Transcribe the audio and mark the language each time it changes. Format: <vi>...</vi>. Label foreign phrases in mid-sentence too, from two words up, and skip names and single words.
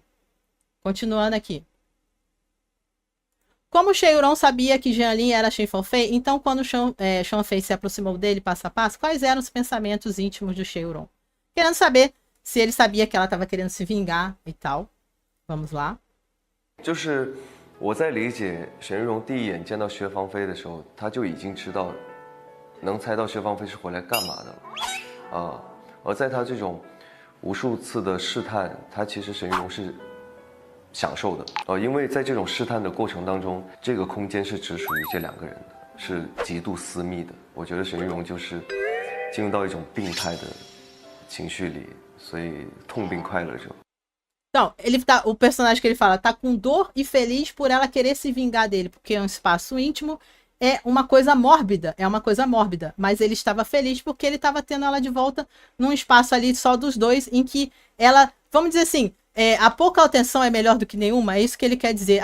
<pt>Continuando aqui. Como Cheuron sabia que Jianlin era Xie Fanfei, então quando Fanfei se aproximou dele passo a passo, quais eram os pensamentos íntimos de Cheuron? Querendo saber se ele sabia que ela estava querendo se vingar e tal. Vamos lá.</pt> <zh>就是我在理解沈玉荣第一眼见到薛芳菲的时候，他就已经知道，能猜到薛芳菲是回来干嘛的了，啊，而在他这种无数次的试探，他其实沈玉荣是享受的，因为在这种试探的过程当中，这个空间是只属于这两个人的，是极度私密的。我觉得沈玉荣就是进入到一种病态的情绪里，所以痛并快乐着。</zh> <pt>Então, o personagem que ele fala tá com dor e feliz por ela querer se vingar dele, porque é um espaço íntimo, é uma coisa mórbida, mas ele estava feliz porque ele estava tendo ela de volta num espaço ali só dos dois, em que ela, vamos dizer assim, a pouca atenção é melhor do que nenhuma, é isso que ele quer dizer.</pt>